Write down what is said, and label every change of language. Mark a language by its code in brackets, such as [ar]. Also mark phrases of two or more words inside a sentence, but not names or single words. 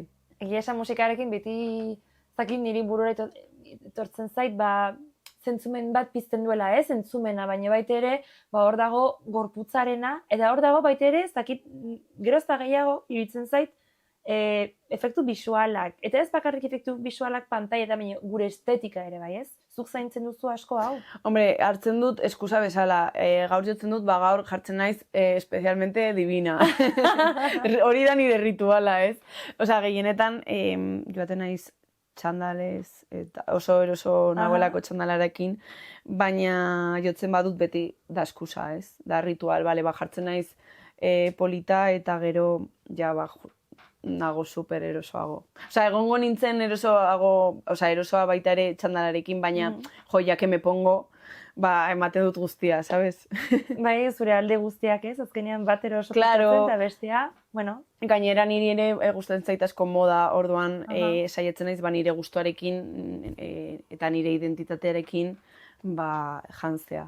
[eu] Egia esan musikarekin beti zakin niri burura etortzen zait, zentzumen bat pizten duela, zentzumena, baina baita ere, hor dago gorputzarena, eta hor dago baita ere, zakit, gero ez da gehiago, iruditzen zait, efektu bisualak. Eta ez bakarrik efektu bisualak pantai eta gure estetika ere, bai ez? Zuk zaintzen duzu asko hau? Hombre, hartzen dut eskusa bezala. Gaur jotzen dut, gaur jartzen naiz [es] especialmente divina. [eu] Hori da nire rituala, ez? Osea, gehienetan joaten naiz txandalez, eta oso eroso nagoelako txandalarekin, baina jotzen badut beti da eskusa, ez? Da ritual, bale, jartzen naiz polita eta gero, ja, nago super erosoago. Osea, egongo nintzen erosoa baita ere txandalarekin, baina [es] ja que me pongo, [eu] ematen dut guztia, sabes? Bai, zure alde guztiak ez, azkenean bat eroso pasatzen eta bestea, bueno. Gainera niri ere gustatzen zait asko moda, orduan saiatzen naiz nire gustuarekin eta nire identitatearekin jantzea.